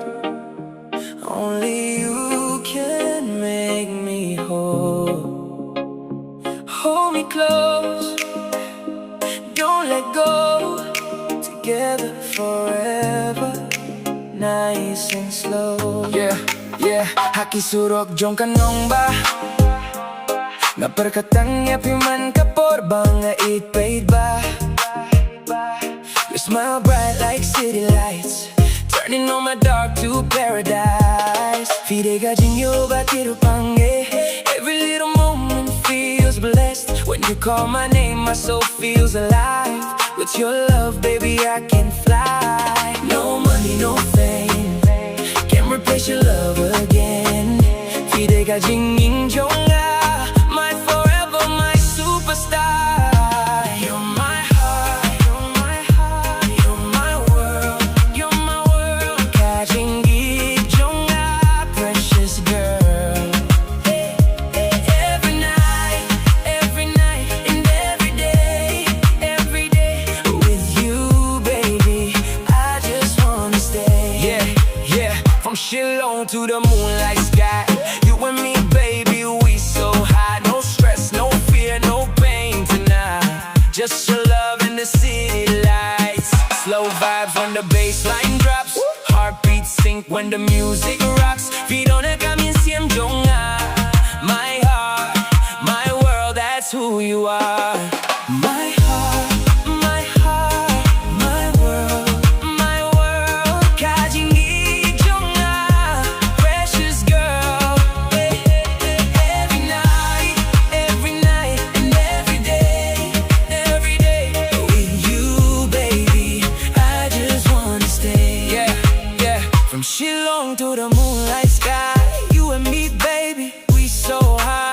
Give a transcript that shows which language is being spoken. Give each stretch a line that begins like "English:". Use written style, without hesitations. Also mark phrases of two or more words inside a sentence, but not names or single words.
English: Only you can make me whole. Hold me close, don't let go. Together forever, nice and slow. Yeah, yeah,
Khasi: haki surok jong ka nongbah. Nga pyrkhat tang man ka bang iaid paidbah.
English: You smile bright like city lights, turning all my dark to paradise.
Khasi: Fide ka jingïoh kyrpang.
English: Every little moment feels blessed. When you call my name, my soul feels alive. With your love, baby, I can fly. No money, no fame can replace your love again.
Khasi: Fide ka jingïing jong,
English: my forever, my superstar. You're my heart, you're my heart, you're my world, you're my world.
Khasi: Ka jingieit jong,
English: precious girl. Every night and every day, with you, baby, I just wanna stay. Yeah, yeah, from Shillong to the moonlight sky, you and me, baby, we so high. No stress, no fear, no pain tonight. Just your love and the city lights. Slow vibes when the bass line drops. Heartbeats sync when the music rocks. Feet on the
Khasi: kami siem jong.
English: My heart, my world, that's who you are. My heart, my heart, my world, my world.
Khasi: Ka jingieit jong,
English: precious girl. Every night and every day, with you, baby, I just wanna stay. Yeah, yeah, from Shillong to the moonlight sky, you and me, baby, we so high.